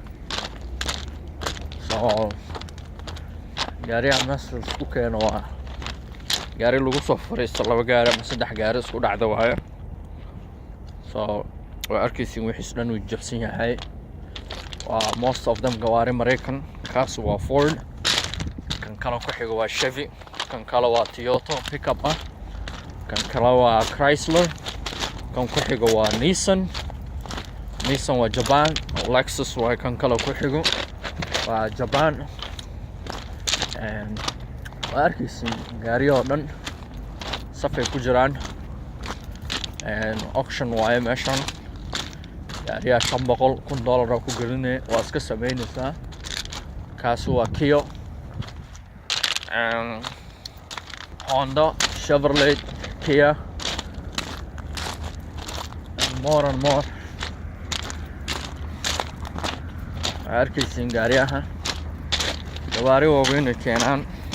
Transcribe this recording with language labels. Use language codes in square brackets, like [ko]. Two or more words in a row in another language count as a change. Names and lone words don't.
[so] soo gaariyaha meesha isku keeno waa gaari lagu soo fariisto laba gaari ama saddex gaari isku dhacda waaye soo arkaysin wixiis dhan uu jabsan yahay waa [en] most of them [so] gawaari Mareykan kaas waa Ford kan kale ku xigo waa Chevy kan kale waa Toyota pickup ah kan kale waa Chrysler kan ku xigo waa Nissan waa Japan Lexus waa kan kale ku xigo waa Japan and arkaysin gaariyo dhan safay ku jiraan and auction waaye meeshan gaariya $500,000 ku gelinay waa iska sameynaysaa kaas waa Kia and Honda Chevrolet Kia and more arkaysin gaariyaha gawaari waaweyn ay keenaan